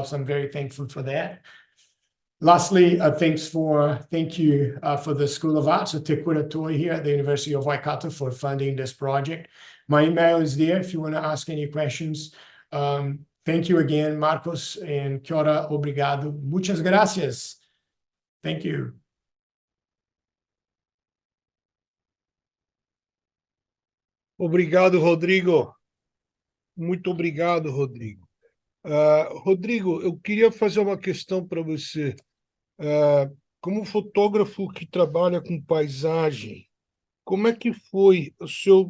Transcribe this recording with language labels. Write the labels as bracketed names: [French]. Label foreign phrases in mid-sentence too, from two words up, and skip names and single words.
[English] So I'm very thankful for that. Lastly, thank you for the School of Arts at Te Toi here at the University of Waikato for funding this project. My email is there if you want to ask any questions. Thank you again, Marcos, and [Māori] kia ora, [Portuguese] obrigado. [Spanish] Muchas gracias. [English] Thank you. [Portuguese] Obrigado, Rodrigo. Muito obrigado, Rodrigo. Rodrigo, eu queria fazer uma questão para você. Como fotógrafo que trabalha com paisagem, como é que foi o seu...